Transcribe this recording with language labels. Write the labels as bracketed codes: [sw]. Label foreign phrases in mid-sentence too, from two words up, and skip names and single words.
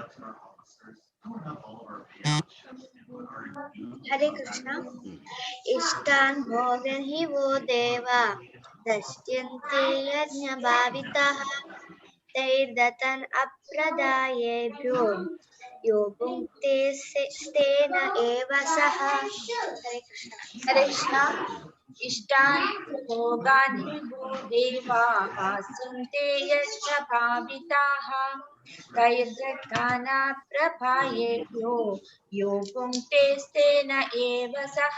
[sa] ഹരേ കൃഷ്ണ. ഇഷ്ടാൻ ഭോഗൻ ഹി വോ ദേവാ ദാസ്യന്തേ യജ്ഞഭാവിതാഃ തൈർദത്താൻ അപ്രദായേഭ്യോ യോ ഭുങ്ക്തേ സ്തേന ഏവ സഹ. ഹരേ കൃഷ്ണ. ഹരേ കൃഷ്ണ. इष्टान् भोगान् विभो देवाः सिन्ते यश्च भाविताः तैर्दत्ताना प्रभायेभ्यो यो भुङ्क्ते तेन एव सः।